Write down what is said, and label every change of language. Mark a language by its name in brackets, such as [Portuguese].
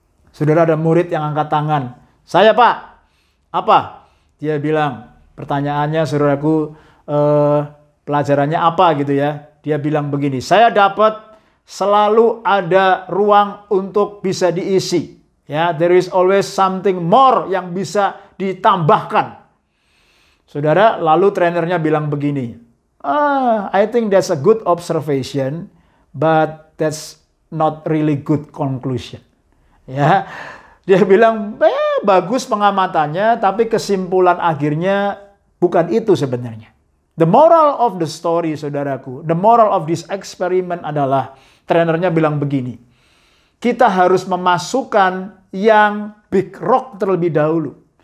[Indonesian] Saudara, ada murid yang angkat tangan. Saya, Pak. Apa? Dia bilang, pertanyaannya, saudaraku, pelajarannya apa gitu ya. Dia bilang begini, saya dapat selalu ada ruang untuk bisa diisi. [English] Ya, there is always something more [Indonesian] yang bisa ditambahkan. Saudara, lalu trenernya bilang begini, [English] I think that's a good observation, but that's not really good conclusion. [Indonesian] Ya, dia bilang, bagus pengamatannya, tapi kesimpulan akhirnya bukan itu sebenarnya. [English] The moral of the story, [Indonesian] saudaraku, [English] the moral of this experiment [Indonesian] adalah, trenernya bilang begini, kita harus memasukkan yang [English] big rock [Indonesian] terlebih dahulu.